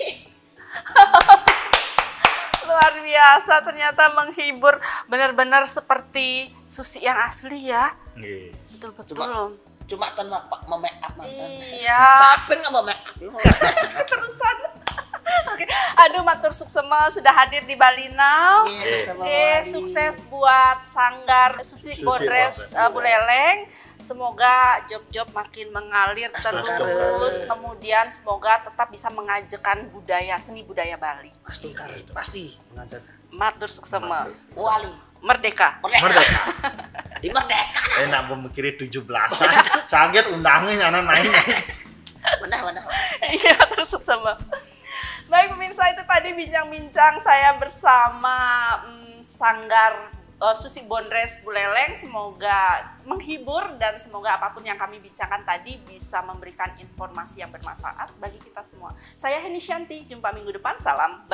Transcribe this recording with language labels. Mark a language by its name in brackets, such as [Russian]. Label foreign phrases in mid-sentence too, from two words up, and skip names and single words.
[Indonesian] Luar biasa, ternyata menghibur, benar-benar seperti Susi yang asli ya. Nggih. Betul-betul. Cuma tanpa make up mantan. Iya. Sapin nggak mau make up. Terusan. Oke. Aduh, [Balinese] matur suksema [Indonesian] sudah hadir di Bali Now. Sukses buat Sanggar Susi Susi Bonres Bonres. Buleleng. Semoga job-job makin mengalir terus. Kemudian semoga tetap bisa mengajarkan budaya, seni budaya Bali. Pasti. [Balinese] Matur suksema. [Indonesian] Wali. Merdeka. Merdeka. Di Merdeka. Nak memikiri 17-an. Sangat undangnya anak main. Benar. Iya, [Balinese] matur suksema. [Indonesian] Baik pemirsa, itu tadi bincang-bincang saya bersama Sanggar Susi Bondres Buleleng. Semoga menghibur dan semoga apapun yang kami bincangkan tadi bisa memberikan informasi yang bermanfaat bagi kita semua. Saya Heni Shanti, jumpa minggu depan.